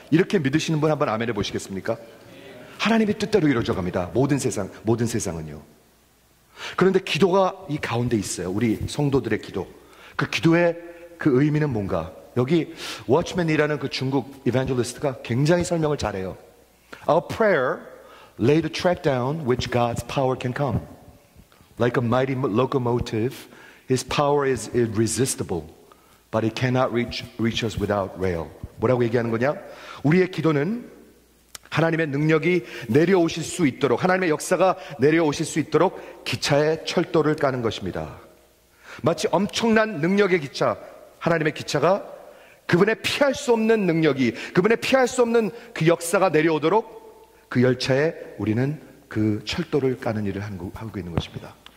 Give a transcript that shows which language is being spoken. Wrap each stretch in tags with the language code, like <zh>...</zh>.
<ko>이렇게 믿으시는 분 한번 아멘 해보시겠습니까? 하나님의 뜻대로 이루어져 갑니다. 모든 세상은요. 그런데 기도가 이 가운데 있어요. 우리 성도들의 기도. 그 기도의 그 의미는 뭔가? 여기 워치맨이라는 그 중국 이반젤리스트가 굉장히 설명을 잘해요.</ko> <en>Our prayer lay the track down which God's power can come. Like a mighty locomotive, His power is irresistible, but it cannot reach us without rail.</en> <ko>뭐라고 얘기하는 거냐? 우리의 기도는 하나님의 능력이 내려오실 수 있도록, 하나님의 역사가 내려오실 수 있도록 기차에 철도를 까는 것입니다. 마치 엄청난 능력의 기차, 하나님의 기차가 그분의 피할 수 없는 능력이, 그분의 피할 수 없는 그 역사가 내려오도록 그 열차에 우리는 그 철도를 까는 일을 하고 있는 것입니다.</ko>